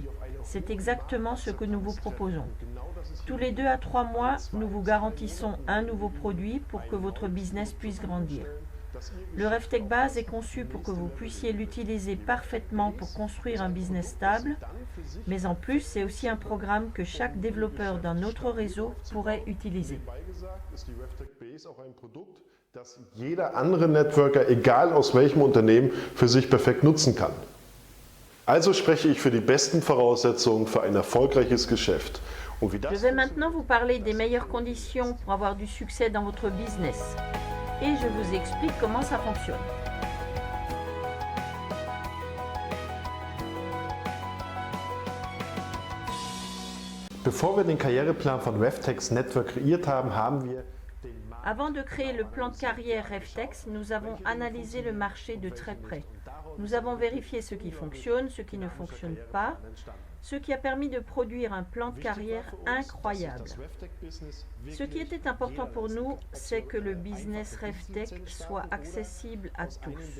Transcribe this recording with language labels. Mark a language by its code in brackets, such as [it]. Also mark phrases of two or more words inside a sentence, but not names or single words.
[fr] C'est exactement ce que nous vous proposons. Tous les 2 à 3 mois, nous vous garantissons un nouveau produit pour que votre business puisse grandir. Le RefTech Base est conçu pour que vous puissiez l'utiliser parfaitement pour construire un business stable, mais en plus, c'est aussi un programme que chaque développeur d'un autre réseau pourrait utiliser. [de] Das jeder andere Networker, egal aus welchem Unternehmen, für sich perfekt nutzen kann. Also spreche ich für die besten Voraussetzungen für ein erfolgreiches Geschäft. Und wie das [fr] Je vais maintenant vous parler des meilleures conditions pour avoir du succès dans votre business. Et je vous explique comment ça fonctionne. [de] Bevor wir den Karriereplan von RefTech's Network kreiert haben, haben wir [fr] Avant de créer le plan de carrière RefTech, nous avons analysé le marché de très près. Nous avons vérifié ce qui fonctionne, ce qui ne fonctionne pas, ce qui a permis de produire un plan de carrière incroyable. Ce qui était important pour nous, c'est que le business RefTech soit accessible à tous.